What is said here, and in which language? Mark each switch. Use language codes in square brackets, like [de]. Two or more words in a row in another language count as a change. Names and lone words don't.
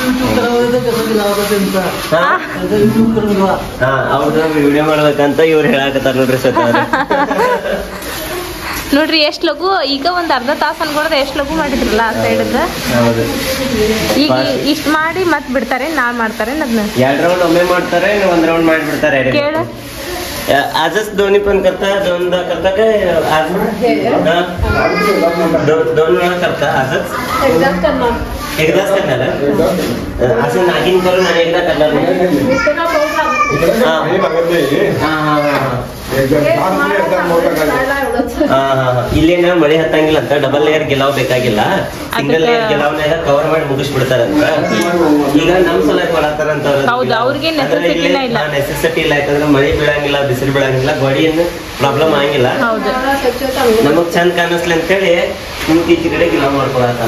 [kn] ಅವ್ರ ವಿಡಿಯೋ ಮಾಡ್ಬೇಕಂತ ಇವ್ರು ಹೇಳಾಕತ್ತಾರ ನೋಡ್ರಿ. ನೋಡ್ರಿ ಎಷ್ಟ್ ಲಘು ಈಗ ಒಂದ್ ಅರ್ಧ ತಾಸ ಅನ್ಕೊಳದ ಎಷ್ಟ್ ಲಘು ಮಾಡಿದ್ರಲ್ಲ ಆ ಸೈಡ್. ಈಗ ಇಷ್ಟ ಮಾಡಿ ಮತ್ ಬಿಡ್ತಾರೆ, ನಾಳೆ ಮಾಡ್ತಾರೆ. ಅದನ್ನ 2 ರೌಂಡ್ ಒಮ್ಮೆ ಮಾಡ್ತಾರೆ, 1 ರೌಂಡ್ ಮಾಡ್ಬಿಡ್ತಾರೆ. ಕೇಳ [mr] आजच दोन्ही पण करता, दोनदा करता काय? आज दोन वेळा करता? आजच एकदाच करणार? असं नागिन करून आणि एकदा करणार [kn] ಇಲ್ಲೇನ ಮಳೆ ಹತ್ತಂಗಿಲ್ಲ ಅಂತ [en] double layer [kn] ಗಿಲಾವ್ ಬೇಕಾಗಿಲ್ಲ, [en] single layer [kn] ಗಿಲಾವ್ನಾಗ ಕವರ್ ಮಾಡಿ ಮುಗಿಸ್ಬಿಡ್ತಾರಂತ. ಈಗ ನಮ್ ಸಲ ಮಾಡತ್ತಾರಂತ. ನೆಸೆಸಿಟಿ ಇಲ್ಲ, ಯಾಕಂದ್ರೆ ಮಳೆ ಬೀಳಂಗಿಲ್ಲ, ಬಿಸಿಲು ಬೀಳಂಗಿಲ್ಲ, ಗೋಡಿಯನ್ನು ಪ್ರಾಬ್ಲಮ್ ಆಗಿಲ್ಲ, ನಮಗ್ ಚಂದ ಕಾಣಿಸ್ಲಿ ಅಂತ ಹೇಳಿ ಈಚೆ ಕಡೆ ಗಿಲಾವ್ ಮಾಡ್ಕೊಳತ್ತಾರ.